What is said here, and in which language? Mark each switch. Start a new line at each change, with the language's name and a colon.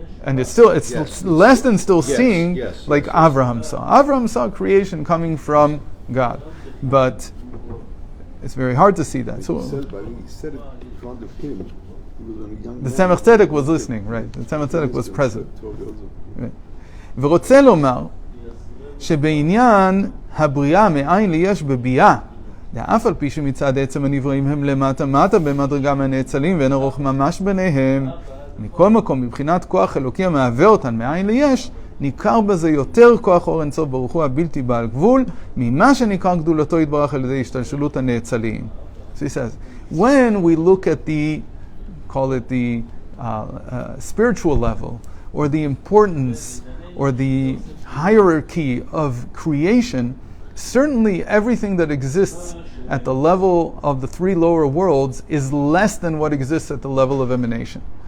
English: And it's less than still Yes, seeing yes, like yes. Avraham saw. Avraham saw creation coming from God. But it's very hard to see that. So He said it in front of him. He was only young. the Tzemach Tzedek was listening, right? The Tzemach Tzedek was present. Right.
Hebrew: ורוצה לומר שבעניין הבריאה מאין לי יש בביאה, ואף על פי שמצד עצם הנבראים הם למטה מטה במדרגה מהנאצלים ואין ארוך ממש ביניהם, מכל מקום מבחינת כוח אלוקי המהווה אותן מאין לי יש, ניכר בזה יותר כוח אור אינסוף ברוך הוא הבלתי בעל גבול ממה שניכר גדולתו יתברך על ידי השתלשלות הנאצליים.
English: So he says, when we look at the, call it the spiritual level, or the importance, or the hierarchy of creation, certainly everything that exists at the level of the three lower worlds is less than what exists at the level of emanation.